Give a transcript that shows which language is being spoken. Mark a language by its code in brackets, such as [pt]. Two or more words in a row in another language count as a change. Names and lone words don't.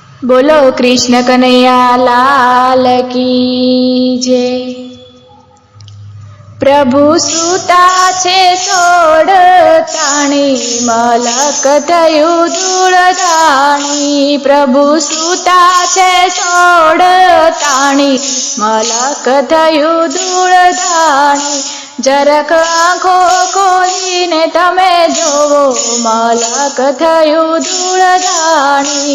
[hi] बोलो कृष्ण कन्हैया लाल की जय। [gu] પ્રભુ સૂતા છે સોડ તાણી મલક થયું ધૂળધાણી। પ્રભુ સૂતા છે સોડ તાણી મલક થયું ધૂળધાણી। જરાક આંખો ખોલીને તમે જોવો મલક થયું ધૂળધાણી।